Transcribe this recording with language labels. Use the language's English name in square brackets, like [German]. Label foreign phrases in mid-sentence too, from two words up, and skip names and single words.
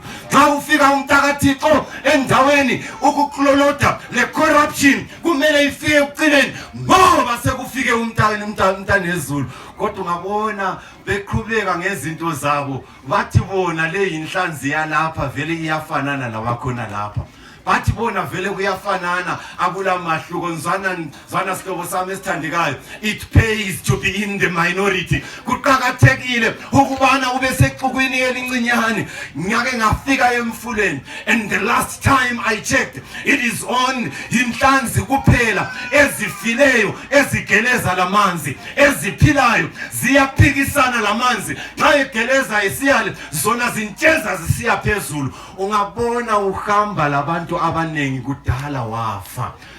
[North Ndebele] Nxa ufika umntaka kaThixo endaweni ukukloloda le corruption kumele ifike ekucineni ngoba sekufike umntana nezulu. Kodwa ungabona beqhubeka ngezinto zabo bathi bona le inhlanzi yalapha vele iyafanana labakhona lapha. Bathi bona vele kuyafanana akula mahluko. Zwana sihlobo sami esithandekayo, [English] it pays to be in the minority. [North Ndebele] Kuqakathekile ukubana ube sexukwini elincinyane. Ngiyake ngafika emfuleni [English] and the last time I checked it is on [North Ndebele] inhlanzi kuphela ezifileyo ezigeleza lamanzi, eziphilayo ziyaphikisana lamanzi. Nxa egeleza isiyale zona zintsheza zisiya phezulu. Ungabona uhamba labantu abanengi kudala wafa.